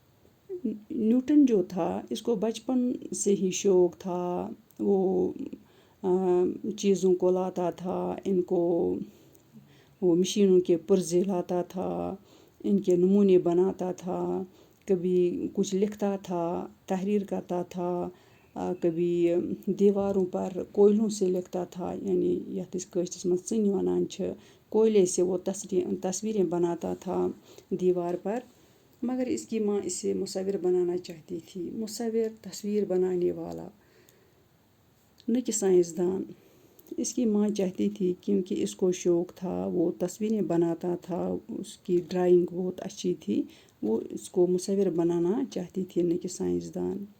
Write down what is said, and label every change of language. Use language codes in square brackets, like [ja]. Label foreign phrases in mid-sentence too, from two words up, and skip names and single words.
[ur] نیوٹن جو تھا، اس کو بچپن سے ہی شوق تھا، وہ چیزوں کو لاتا تھا، ان کو وہ مشینوں کے پرزے لاتا تھا، ان کے نمونے بناتا تھا، کبھی کچھ لکھتا تھا، تحریر کرتا تھا، کبھی دیواروں پر کوئلوں سے لکھتا تھا، یعنی [ks] یَتھ أسۍ کٲشرِس منٛز ژٕنہِ وَنان چھِ، [ur] کوئلے سے وہ تصویریں بناتا تھا دیوار پر۔ مگر اس کی ماں اسے مصور بنانا چاہتی تھی، مصور تصویر بنانے والا، نہ کہ سائنسدان۔ اس کی ماں چاہتی تھی، کیونکہ اس کو شوق تھا، وہ تصویریں بناتا تھا، اس کی ڈرائنگ بہت اچھی تھی، وہ اس کو مصور بنانا چاہتی تھی، نہ کہ سائنسدان۔